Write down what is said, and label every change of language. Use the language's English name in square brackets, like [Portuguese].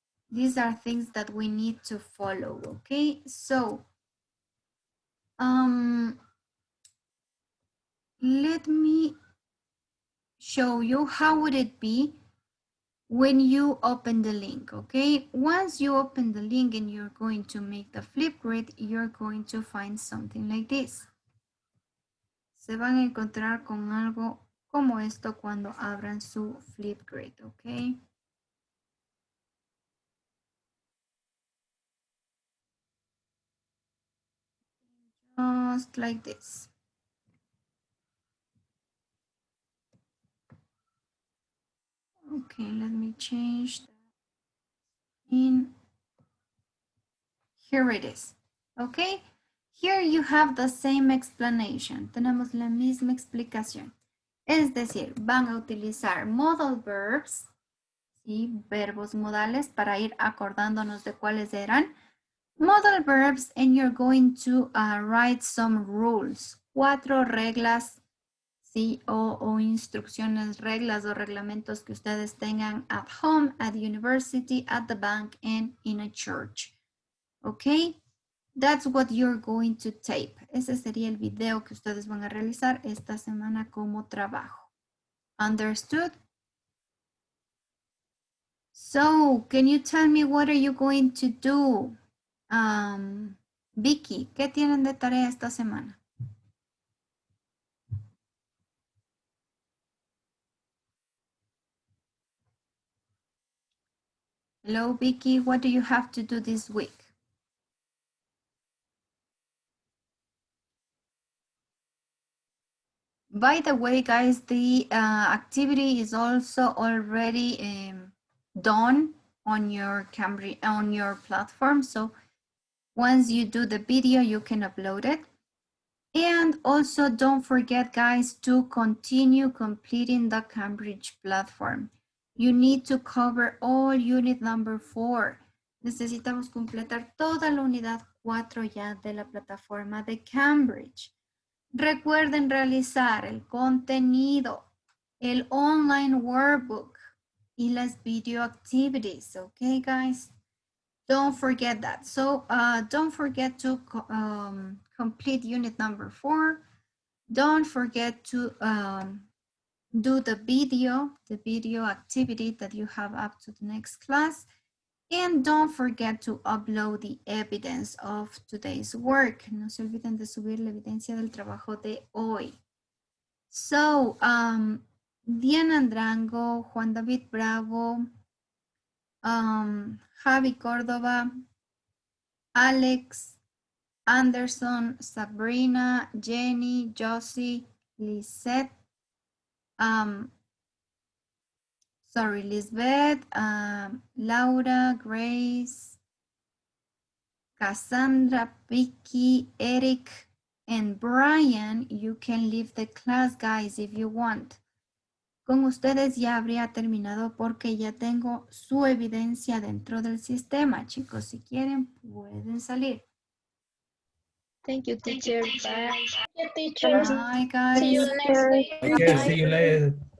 [English] These are things that we need to follow, okay? So, let me show you how would it be when you open the link, okay? Once you open the link and you're going to make the Flipgrid, you're going to find something like this. [Spanish] Se van a encontrar con algo como esto cuando abran su Flipgrid, okay? [English] Just like this. Okay, let me change that. Here it is. Okay, here you have the same explanation. [Spanish] Tenemos la misma explicación. Es decir, van a utilizar [English] modal verbs, [Spanish] ¿sí? Verbos modales para ir acordándonos de cuáles eran. [English] Modal verbs, and you're going to write some rules. [Spanish] 4 reglas ¿sí? O instrucciones, reglas o reglamentos que ustedes tengan [English] at home, at university, at the bank, and in a church. [Spanish] ¿Ok? [English] That's what you're going to tape. [Spanish] Ese sería el video que ustedes van a realizar esta semana como trabajo. [English] Understood? So, can you tell me what are you going to do? [Spanish] Vicky, ¿qué tienen de tarea esta semana? [English] Hello, Vicky, what do you have to do this week? By the way, guys, the activity is also already done on your Cambridge, on your platform. So once you do the video, you can upload it. And also don't forget, guys, to continue completing the Cambridge platform. You need to cover all unit number 4. [Spanish] Necesitamos completar toda la unidad 4 ya de la plataforma de Cambridge. Recuerden realizar el contenido, el online workbook y las video activities, [English] okay, guys? Don't forget that. So don't forget to complete unit number 4. Don't forget to do the video activity that you have up to the next class. And don't forget to upload the evidence of today's work. [Spanish] No se olviden de subir la evidencia del trabajo de hoy. [English] So, Diana Andrango, Juan David Bravo, Javi Córdoba, Alex, Anderson, Sabrina, Jenny, Josie, Lisette, Lisbeth, Laura, Grace, Cassandra, Vicky, Eric, and Brian. You can leave the class, guys, if you want. [Spanish] Con ustedes ya habría terminado porque ya tengo su evidencia dentro del sistema, chicos. Si quieren, pueden salir. [English] Thank you, teacher. Bye. Teachers. Bye, guys. See you next week. Okay, see you later.